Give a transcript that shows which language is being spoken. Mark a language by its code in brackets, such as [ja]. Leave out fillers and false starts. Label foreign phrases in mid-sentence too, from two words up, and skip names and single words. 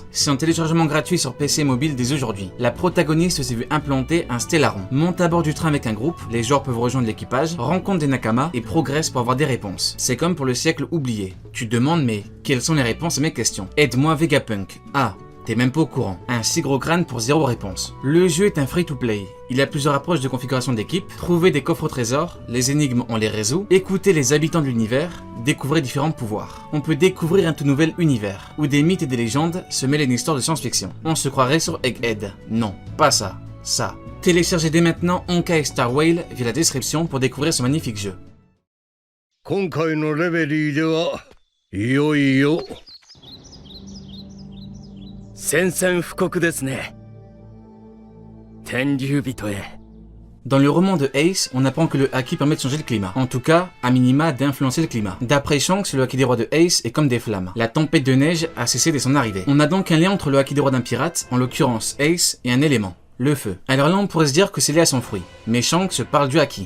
[fr] C'est en téléchargement gratuit sur PC et mobile dès aujourd'hui. La protagoniste s'est vue implanter un Stellaron. Monte à bord du train avec un groupe, les joueurs peuvent rejoindre l'équipage, rencontrent des Nakamas et progressent pour avoir des réponses. C'est comme pour le siècle oublié. Tu te demandes mais quelles sont les réponses à mes questions? Aide-moi Vegapunk. Ah, t'es même pas au courant. Un si gros crâne pour 0 réponse. Le jeu est un free-to-play. Il a plusieurs approches de configuration d'équipe, trouver des coffres au trésor, les énigmes on les résout, écouter les habitants de l'univers, découvrir différents pouvoirs. On peut découvrir un tout nouvel univers, où des mythes et des légendes se mêlent à une histoire de science-fiction. On se croirait sur Egghead. Non, pas ça. Ça. Téléchargez dès maintenant Honkai Star Rail via la description pour découvrir ce magnifique jeu. [ja] 今回のレベリーではいよいよ宣戦布告ですね。天竜人へ。 [fr] Dans le roman de Ace, on apprend que le haki permet de changer le climat. En tout cas, à minima, d'influencer le climat. D'après Shanks, le haki des rois de Ace est comme des flammes. La tempête de neige a cessé dès son arrivée. On a donc un lien entre le haki des rois d'un pirate, en l'occurrence Ace, et un élément. Le feu. Alors là on pourrait se dire que c'est lié à son fruit. Mais Shanks parle du haki.